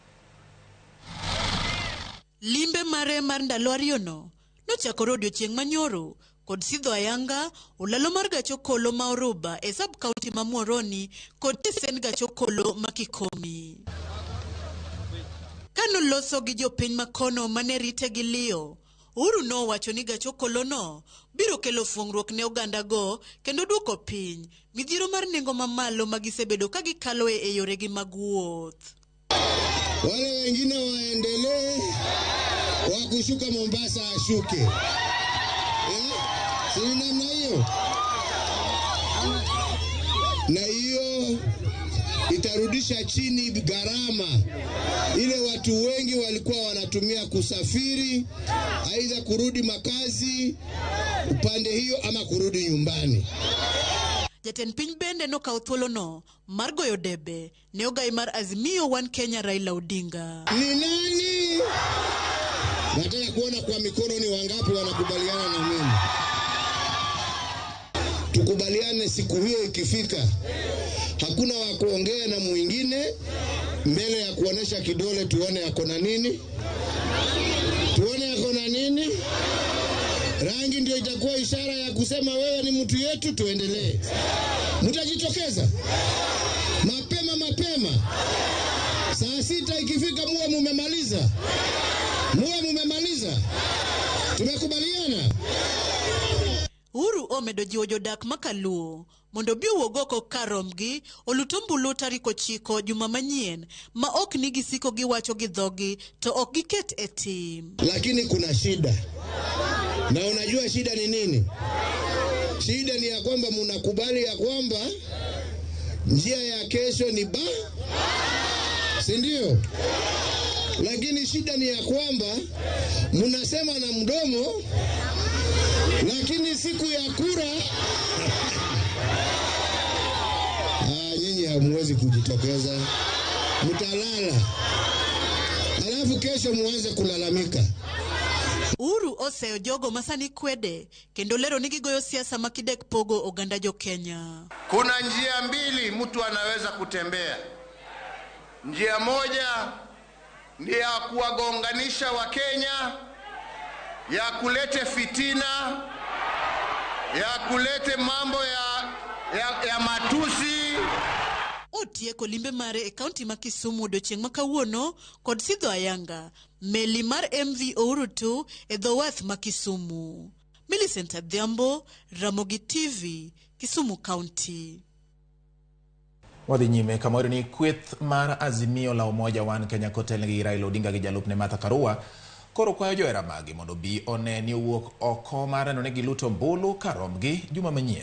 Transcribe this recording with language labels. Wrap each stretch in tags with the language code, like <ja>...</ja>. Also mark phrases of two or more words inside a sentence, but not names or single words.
<luo>Limbe mare mar ndalo ariyono nochakore odiochieng' manyoro kod sidho ayanga ulalo mar gacho kolo ma Oruba e</luo> <en>sub county</en> <luo>ma Muhoroni kod tesen gacho kolo ma Kikomi. Kano loso gi jopiny makono mane rite gi liyo, Uhuru no wacho ni gacho kolo no biro kelo fuong'ruok ne oganda go kendo duoko piny midhiero mar nengo mamalo magisebedo ka gikalo e yore gi mag wuoth.</luo> <sw>Wale wengine waendelee, wakushuka Mombasa ashuke. Si namna hiyo? Na hiyo itarudisha chini gharama ile watu wengi walikuwa wanatumia kusafiri, aidha kurudi makazi upande hiyo ama kurudi nyumbani.</sw> <luo>Jatend piny bende no kawo thuolo no mar goyo debe ne ogai mar Azimio One Kenya Raila Odinga.</luo> <sw>Ni nani? Nataka kuona kwa mikono ni wangapi wanakubaliana na mimi. Tukubaliane siku hiyo ikifika. Hakuna wa kuongea na mwingine mbele ya kuonesha kidole tuone yako na nini. Tuone yako na nini. Rangi ndio itakuwa ishara ya kusema wewe ni mtu yetu, tuendelee. Mtajitokeza mapema. Saa 6 ikifika muwe mumemaliza. Tumekubaliana.</sw> <luo>Uhuru omedo jiwo jodak ma Kaluo mondo bi wuogoko karombgi olutombulu tarik 9 juma manyien ma ok ni gisiko giwacho gi dhogi to ok giket e tim.</luo> <sw>Lakini kuna shida. Na unajua shida ni nini? Shida ni ya kwamba mnakubali ya kwamba njia ya kesho ni si ndio? Lakini shida ni ya kwamba mnasema na mdomo, lakini siku ya kura nyinyi hamwezi kujitokeza, mtalala. Alafu kesho muanze kulalamika.</sw> <luo>Uhuru oseo jogo masani kwede kendo lero ni gigoyo siasa makidek pogo oganda jo Kenya.</luo> <sw>Kuna njia mbili mtu anaweza kutembea. Njia moja ni ya kuwagonganisha wa Kenya, ya kulete fitina, ya kulete mambo ya matusi.</sw> <luo>Otieko limbe mare e kaunti ma Kisumu odiochieng' makawuono kod sidho ayanga meli mar MV Uhuru 2 e dho wath ma Kisumu. Millicent Adhiambo, Ramogi TV, Kisumu County. Wadhi nyime kamoro ni kweth mar Azimio la Umoja One Kenya kotel gi Raila Odinga gi jalupne Martha Karua koro kwayo johera magi mondo bi one ni wuok oko mar neno ne giluto mbulu karomgi juma manyien.</luo>